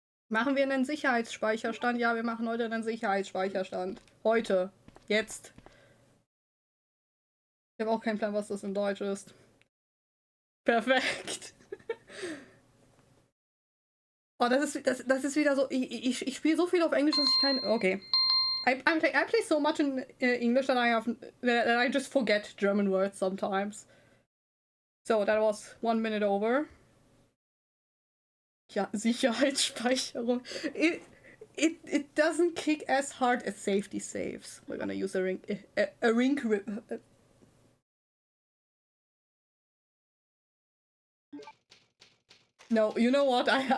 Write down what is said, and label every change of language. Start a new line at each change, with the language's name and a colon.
German: Machen wir einen Sicherheitsspeicherstand? Ja, wir machen heute einen Sicherheitsspeicherstand. Heute. Jetzt. Ich habe auch keinen Plan, was das in Deutsch ist. Perfekt. Oh, das ist wieder so... Ich spiele so viel auf Englisch, dass ich kein... Okay.
English: I play so much in English that I just forget German words sometimes. So, that was 1 minute over.
German: Ja, Sicherheitsspeicherung.
English: It doesn't kick as hard as safety saves. We're gonna use a ring grip. No, you know what?